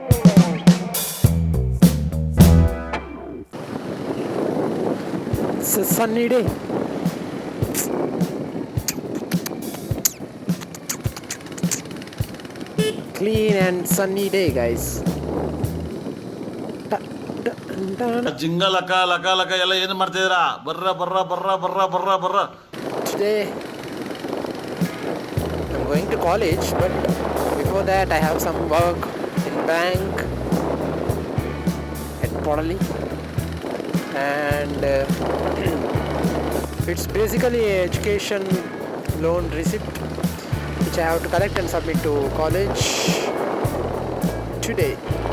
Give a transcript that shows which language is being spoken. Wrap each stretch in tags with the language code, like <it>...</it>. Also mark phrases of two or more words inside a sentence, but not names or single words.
<en>It's a sunny day. Clean and sunny day, guys.</en> <kn>ಜಿಂಗ ಲಕ ಲಕ ಲಕ ಎಲ್ಲ ಏನು ಮಾಡ್ತಿದ್ದೀರಾ? ಬರ್ರ ಬರ್ರ ಬರ್ರ ಬರ್ರ ಬರ್ರ ಬರ್ರ.</kn> <en>Today I'm going to college, but before that I have some work in bank at Podali, and it's basically an education loan receipt which I have to collect and submit to college today.</en>